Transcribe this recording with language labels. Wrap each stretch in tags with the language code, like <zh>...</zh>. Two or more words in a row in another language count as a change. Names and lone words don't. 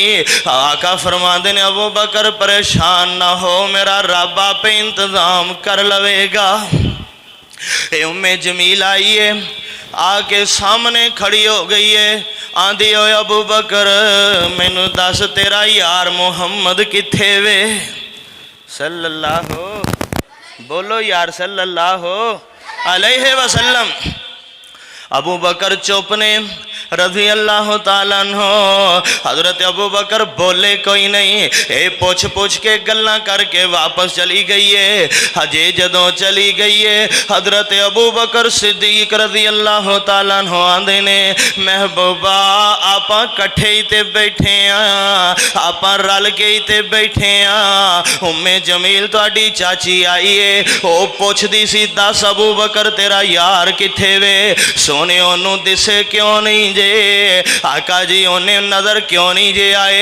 <pa>آقا فرماندے نے ابو بکر پریشان نہ ہو، میرا رب آپے انتظام کر لویگا. امّ جمیل آئی ہے، آ کے سامنے کھڑی ہو گئی ہے، آندی ہو ابو بکر مینوں دس تیرا یار محمد کتھے وے.</pa> <ar>सल्लल्लाहु</ar> <pa>بولو یار</pa> <ar>صلى الله عليه وسلم.</ar> <pa>ابو بکر چپ نے</pa> <ar>رضي الله تعالى عنه.</ar> <pa>حضرت ابو بکر بولے کوئی نہیں، یہ پوچھ پوچھ کے گلاں کر کے واپس چلی گئی ہے. ہجے جدوں چلی گئی ہے حضرت ابو بکر صدیق</pa> <ar>رضي الله تعالى عنه</ar> <pa>آندے نے محبوبا آپاں کٹھے ہی تے بیٹھے ہاں، آپاں رل کے ہی تے بیٹھے ہاں. امّ جمیل تہاڈی چاچی آئی ہے، وہ پچھدی سی دس ابو بکر تیرا یار کتھے وے، سونے اونوں دسے کیوں نہیں جے، آقا جی انہیں نظر کیوں نہیں جے آئے.</pa>